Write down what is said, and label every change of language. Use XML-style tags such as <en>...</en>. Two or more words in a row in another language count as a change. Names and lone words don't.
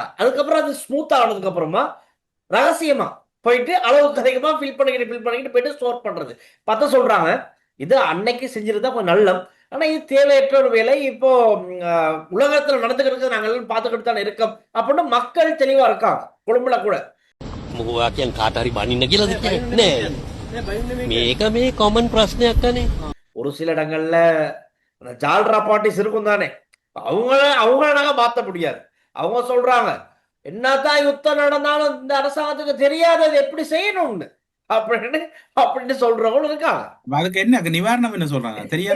<ta>அதுக்கப்புறம் அது ஸ்மூத் ஆனதுக்கு அப்புறமா ரகசியமா போயிட்டு அளவுக்கு அதிகமா ஃபில் பண்ணிக்கிட்டு போயிட்டு ஸ்டோர் பண்றது பார்த்தா சொல்றாங்க, இது அன்னைக்கு செஞ்சிருந்தா கொஞ்சம் நல்லம். ஆனா இது தேவையற்ற ஒரு வேலை. இப்போ உலகத்துல நடந்துக்கிறது நாங்க எல்லாம் பார்த்துக்கிட்டு தானே இருக்கோம் அப்படின்னு மக்கள் தெளிவா இருக்காங்க. கொழும்புல கூட</ta> <si>මේක මේ කොමන් ප්‍රශ්නයක් අනේ.</si> <ta>ஒரு சில இடங்கள்ல ஜால்ரா பார்ட்டிஸ் இருக்கும் தானே, அவங்கள நாங்க மாத்த முடியாது. அவங்க சொல்றாங்க என்னதான் யுத்தம் நடந்தாலும் இந்த அரசாங்கத்துக்கு தெரியாது அது எப்படி செய்யணும்னு அப்படின்னு அப்படின்னு சொல்றவங்களும் இருக்காங்க. அதுக்கு என்ன நிவாரணம் என்ன சொல்றாங்க தெரியாதா</ta>